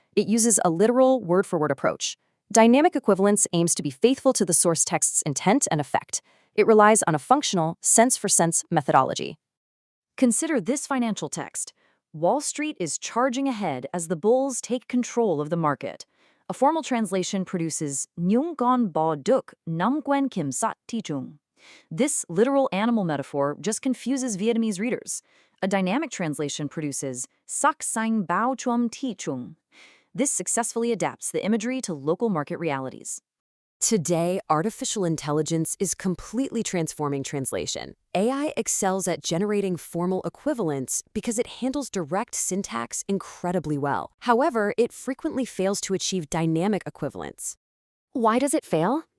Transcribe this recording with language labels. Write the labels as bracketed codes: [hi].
[en] It uses a literal, word-for-word approach. Dynamic equivalence aims to be faithful to the source text's intent and effect. It relies on a functional, sense-for-sense methodology. Consider this financial text. Wall Street is charging ahead as the bulls take control of the market. A formal translation produces [vi] Nhung con bò đực nắm quen kiểm soát thị trường. [en] This literal animal metaphor just confuses Vietnamese readers. A dynamic translation produces [vi] Sắc xanh bao trùm thị trường. [en] This successfully adapts the imagery to local market realities. Today, artificial intelligence is completely transforming translation. AI excels at generating formal equivalence because it handles direct syntax incredibly well. However, it frequently fails to achieve dynamic equivalence. Why does it fail?